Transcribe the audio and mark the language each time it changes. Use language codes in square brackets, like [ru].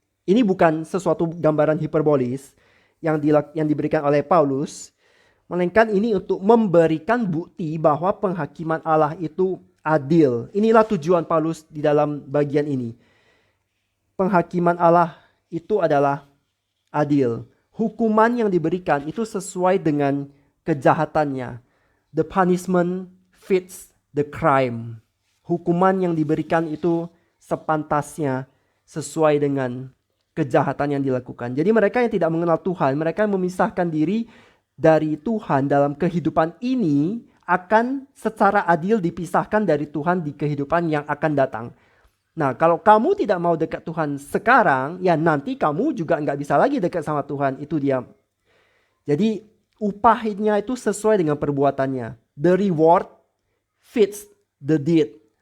[id] Ini bukan sesuatu gambaran hiperbolis yang diberikan oleh Paulus, melainkan ini untuk memberikan bukti bahwa penghakiman Allah itu adil. Inilah tujuan Paulus di dalam bagian ini. Penghakiman Allah itu adalah adil. Hukuman yang diberikan itu sesuai dengan kejahatannya. [en] The punishment fits the crime. [id] Hukuman yang diberikan itu sepantasnya sesuai dengan kejahatan yang dilakukan. Jadi mereka yang tidak mengenal Tuhan, mereka yang memisahkan diri dari Tuhan dalam kehidupan ini akan secara adil dipisahkan dari Tuhan di kehidupan yang akan datang. Nah, kalau kamu tidak mau dekat Tuhan sekarang, ya nanti kamu juga nggak bisa lagi dekat sama Tuhan. Itu dia. Jadi upahnya itu sesuai dengan perbuatannya. [en] The reward fits the deed.